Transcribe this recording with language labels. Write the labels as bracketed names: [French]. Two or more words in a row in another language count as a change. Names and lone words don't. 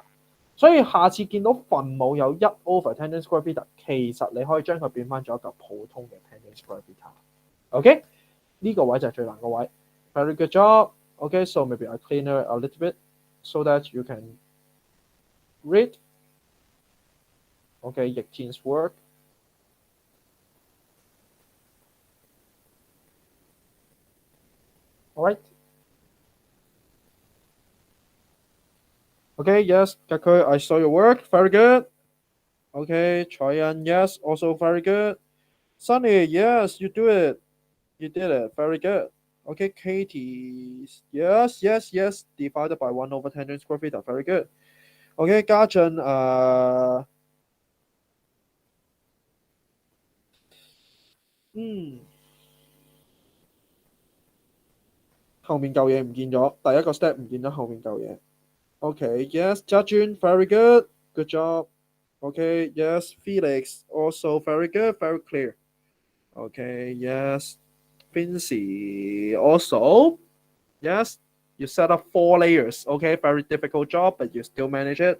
[Cantonese] 所以下次見到分母有 [English] 1 over tangent square theta， [Cantonese] 其實你可以將佢變翻咗一嚿普通嘅 [English] tangent square theta。 [Cantonese] OK， 呢個位就係最難個位。 [English] Very good job. OK, so maybe I clean it a little bit so that you can read. OK, Yaktin's work. All right. Okay, yes, Kaku, I saw your work. Very good. Okay, Choyan, yes, also very good. Sunny, yes, you do it. You did it. Very good. Okay, Katie, yes, divided by 1 over tangent square theta. Very good. Okay, Gajan, [Cantonese] 後面嚿嘢唔見咗，第一個 step 唔見咗後面嚿嘢。 [English] Okay, yes, Jajun, very good. Good job. Okay, yes, Felix, also very good, very clear. Okay, yes, Vinci, also. Yes, you set up 4 layers. Okay, very difficult job, but you still manage it.